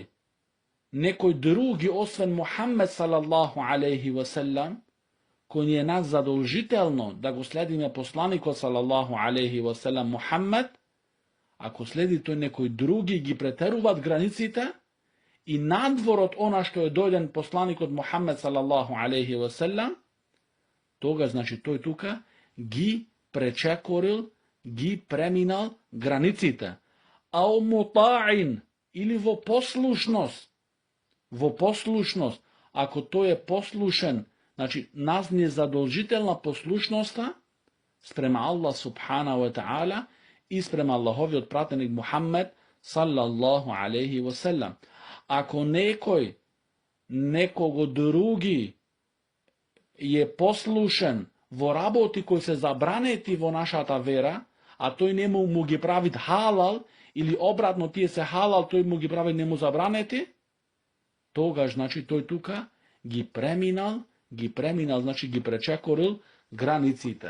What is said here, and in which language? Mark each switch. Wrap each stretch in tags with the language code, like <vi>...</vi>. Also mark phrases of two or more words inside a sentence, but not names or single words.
<mk>Некој други, освен Мухаммед</mk> <ar>صلى الله عليه وسلم,</ar> <mk>кој ни е нас задолжително да го следиме посланикот</mk> <ar>صلى الله عليه وسلم</ar> <mk>Мухаммед, ако следи тој некој други, ги претеруваат границите и надвор од она што е дојден посланикот Мухаммед</mk> <ar>صلى الله عليه وسلم,</ar> <mk>тога значи тој тука ги пречекорил, ги преминал границите.</mk> <ar>أو مطاعين,</ar> <mk>или во послушност. Во послушност, ако тој е послушен, значи нас ни е задолжителна послушноста спрема</mk> <ar>الله سبحانه وتعالى</ar> <mk>и спрема Аллаховиот пратеник Мухаммед</mk> <ar>صلى الله عليه وسلم.</ar> <mk>Ако некого други е послушен во работи кои се забранети во нашата вера, а тој не му ги прави халал, или обратно тие се халал, тој му ги прави не му забранети, тогаш значи тој тука ги преминал, значи ги пречекорил границите.</mk>